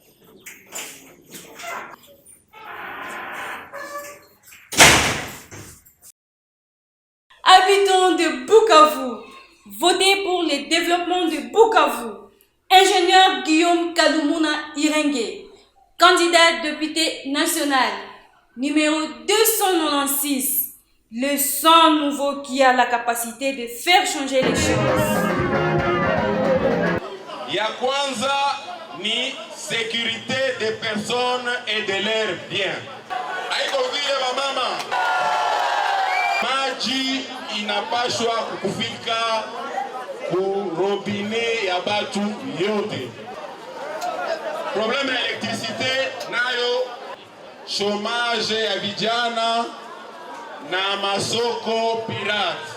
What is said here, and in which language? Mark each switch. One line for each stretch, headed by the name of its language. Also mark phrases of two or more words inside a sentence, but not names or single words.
French: Habitants de Bukavu, votez pour le développement de Bukavu. Ingénieur Guillaume Kadumuna Irenge, candidat député national, numéro 296, le sang nouveau qui a la capacité de faire changer les choses.
Swahili: Ya kwanza ni
French: sécurité des personnes et de leurs biens.
Swahili: Haiko vile wamama, maji inapashwa kufika ku robine ya batu yote. Problème ya électricité nayo, chômage ya vijana na masoko pirate.